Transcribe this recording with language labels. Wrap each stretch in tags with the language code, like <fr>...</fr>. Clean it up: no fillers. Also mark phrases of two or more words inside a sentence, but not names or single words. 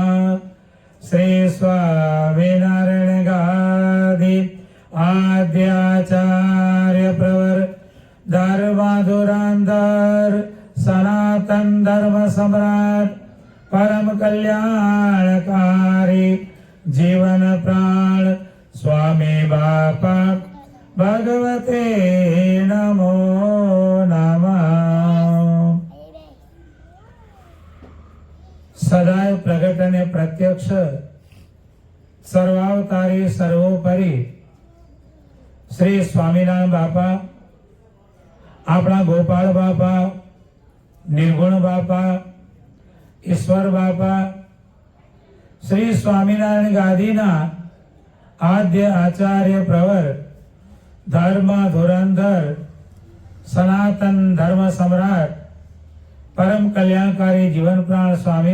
<sa>श्री स्वामीनारायण गादि आद्याचार्य प्रवर धर्मधुरंधर सनातन धर्म सम्राट परम कल्याणकारी जीवन प्राण स्वामी बापा भगवते नमो नमः।</sa> <gu>સદાય પ્રગટ અને પ્રત્યક્ષ સર્વાવતારી સર્વોપરી શ્રી સ્વામિનારાયણ બાપા આપણા ગોપાળ બાપા નિર્ગુણ બાપા ઈશ્વર બાપા શ્રી સ્વામીનારાયણ ગાદીના આદ્ય આચાર્ય પ્રવર ધર્મ ધુરંધર સનાતન ધર્મ સમ્રાટ પરમ કલ્યાણકારી જીવન પ્રાણ સ્વામી</gu>